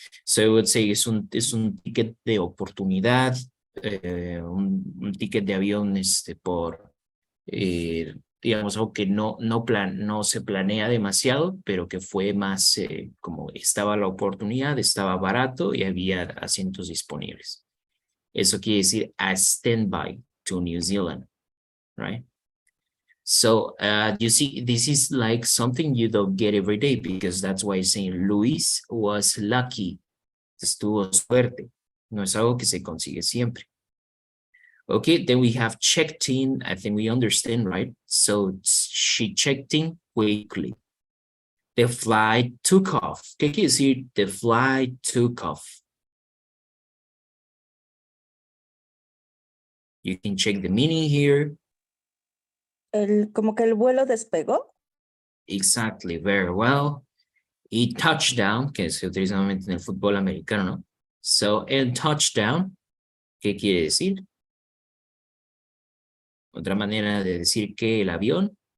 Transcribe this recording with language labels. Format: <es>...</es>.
<en>So I would say</en> <es>es un ticket de oportunidad, un ticket de avión por, digamos, algo que no se planea demasiado, pero que fue más como estaba la oportunidad, estaba barato y había asientos disponibles. Eso quiere decir</es> <en>a standby to New Zealand, right? So you see, this is like something you don't get every day, because that's why I'm saying Luis was lucky.</en> <es>Estuvo suerte. No es algo que se consigue siempre.</es> <en>Okay, then we have checked in. I think we understand, right? So she checked in quickly. The flight took off.</en> <es>¿Qué quiere decir</es> <en>the flight took off? You can check the meaning here.</en> <es>Como que el vuelo despegó.</es> <en>Exactly, very well.</en> <es>Y touchdown, que se utiliza normalmente en el fútbol americano, ¿no?</es> <en>So,</en> <es>el touchdown, ¿qué quiere decir? Otra manera de decir que el avión</es>